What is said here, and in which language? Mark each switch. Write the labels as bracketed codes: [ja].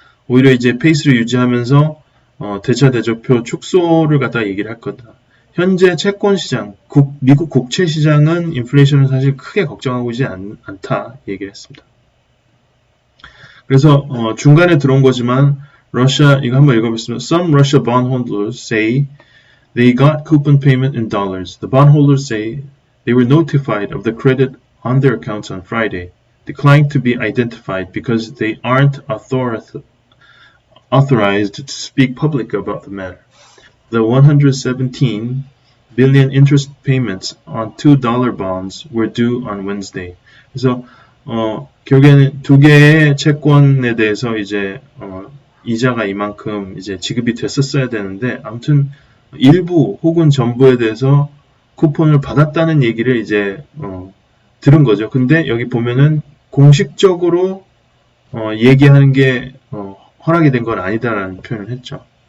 [ko] 오히려 이제 페이스를 유지하면서 대차 대조표 축소를 갖다 얘기를 할 거다. 현재 채권 시장, 미국 국채 시장은 인플레이션을 사실 크게 걱정하고 있지 않다 얘기를 했습니다. 그래서 중간에 들어온 거지만 이거 한번 읽어보겠습니다. [en] Some Russia bondholders say they got coupon payment in dollars. The bondholders say they were notified of the credit on their accounts on Friday, declined to be identified because they aren't authorized to speak publicly about the matter. The 117 billion interest payments on $2 bonds were due on Wednesday. [ko] 그래서 결국에는 두 개의 채권에 대해서 이제 이자가 이만큼 이제 지급이 됐었어야 되는데 아무튼 일부 혹은 전부에 대해서 쿠폰을 받았다는 얘기를 이제 들은 거죠. 근데 여기 보면은 공식적으로 얘기하는 게 허락이 된 건 아니다라는 표현을 했죠.